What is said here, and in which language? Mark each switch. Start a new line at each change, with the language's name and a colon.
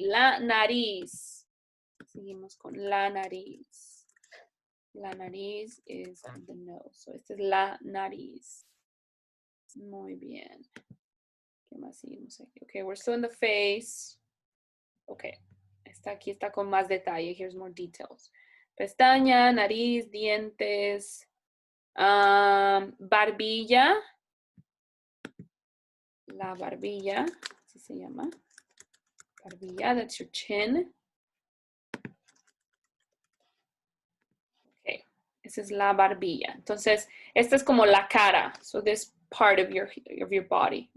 Spanish: La nariz. Seguimos con la nariz. La nariz
English: is the nose. So
Spanish: esta es la nariz. Muy bien. ¿Qué más seguimos aquí?
English: Okay, we're still in the face. Okay.
Spanish: Aquí está con más detalle.
English: Here's more details.
Spanish: Pestaña, nariz, dientes, barbilla. La barbilla, así se llama. Barbilla,
English: that's your chin.
Spanish: Okay, esa es la barbilla. Entonces, esta es como la cara.
English: So this part of your body.